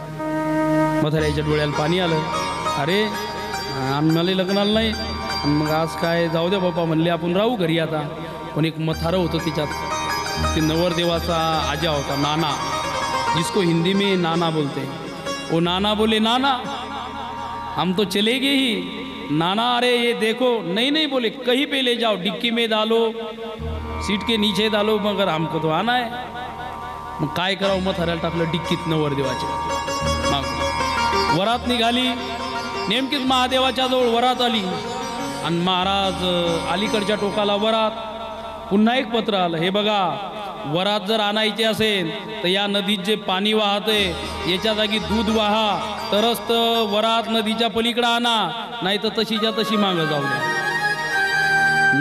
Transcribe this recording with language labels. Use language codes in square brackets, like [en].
[mr] म्हाताऱ्याच्या डोळ्याला पाणी आलं. अरे आम्हाला लग्नाला नाही आणि मग आज काय जाऊ द्या बापा म्हणले आपण राहू घरी आता. पण एक म्हातारं होतं तिच्यात. ते नवरदेवाचा आजा होता नाना [hi] जिसको हिंदी में नाना बोलते. वो नाना बोले नाना हम तो चलेंगे ही. नाना अरे ये देखो नहीं नहीं बोले कहीं पे ले जाओ डिक्की में डालो सीट के नीचे डालो मगर हमको तो आना है. [mr] मग काय करावं म्हाताऱ्याला टाकलं डिक्कीत नवरदेवाच्या. मग वरात निघाली. नेमकीच महादेवाच्या जवळ वरात आली आणि महाराज अलीकडच्या टोकाला वरात. पुन्हा एक पत्र आलं. हे बघा वरात जर आणायची असेल तर या नदीत जे पाणी वाहते याच्या जागी दूध वाहा तरच तर वरात नदीच्या पलीकडे आणा नाही तर तशीच्या तशी मागं जाऊ द्या.